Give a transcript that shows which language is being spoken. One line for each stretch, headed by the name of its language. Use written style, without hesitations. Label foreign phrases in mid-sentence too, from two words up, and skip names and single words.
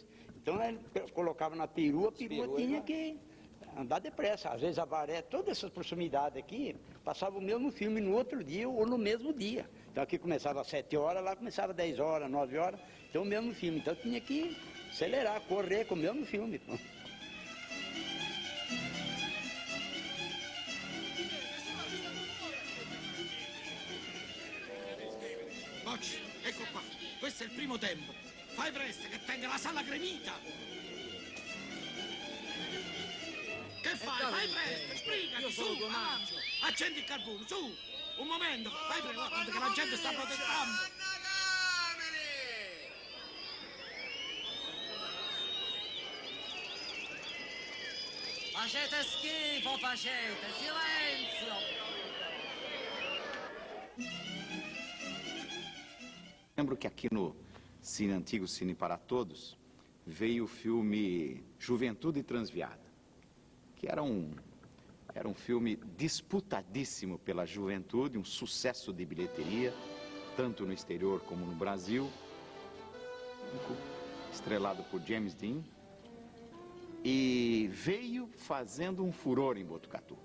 Portuguese: Então ele colocava na perua, a perua tinha que andar depressa. Às vezes a Varé, todas essas proximidades aqui, passava o mesmo filme no outro dia ou no mesmo dia. Então aqui começava às 7 horas, lá começava às 10 horas, 9 horas, então o mesmo filme. Então tinha que acelerar, correr com o mesmo filme.
Italian: Bocci, ecco qua. Questo è il primo tempo. Fai presto, che tenga la sala gremita. Che fai? Fai presto, sbrigati, su, avanti. Accendi il carbone, su. Un momento, fai presto, guarda che la gente sta protestando. Facete schifo, facete, silenzio!
Portuguese: Lembro que aqui no antigo Cine para Todos, veio o filme Juventude Transviada, que era um filme disputadíssimo pela juventude, um sucesso de bilheteria, tanto no exterior como no Brasil, estrelado por James Dean, e veio fazendo um furor em Botucatu.